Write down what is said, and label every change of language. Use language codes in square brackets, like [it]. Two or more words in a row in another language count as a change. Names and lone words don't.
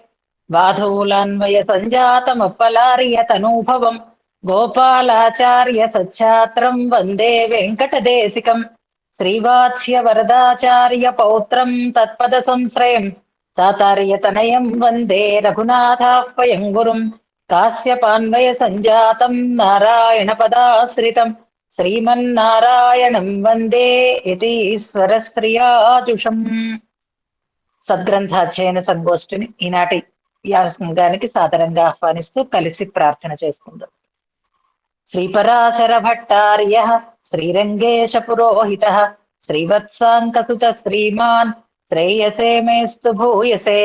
[sa] बाधूलान्वयसञ्जातमपलार्यतनूभवम् गोपालाचार्य सच्छात्रम् वन्दे वेङ्कटदेशिकम् श्रीवात्स्यवरदाचार्य पौत्रम् तत्पदसंश्रयम् तातार्यतनयम् वन्दे रघुनाथाह्वयम् गुरुम् काश्यपान्वय सञ्जातम् नारायणपदाश्रितम् శ్రీమన్నారాయణం వందే యతీశ్వరస్త్రియాజుషం. [te] సద్గ్రంథాధ్యయన సంగోష్ఠిని ఈనాటి యాసంగానికి సాదరంగా ఆహ్వానిస్తూ కలిసి ప్రార్థన చేసుకుందాం. [sa] శ్రీపరాశర భట్టార్య శ్రీరంగేశ పురోహిత శ్రీవత్సాంకసుత శ్రీమాన్ శ్రేయసే మేస్తు భూయసే.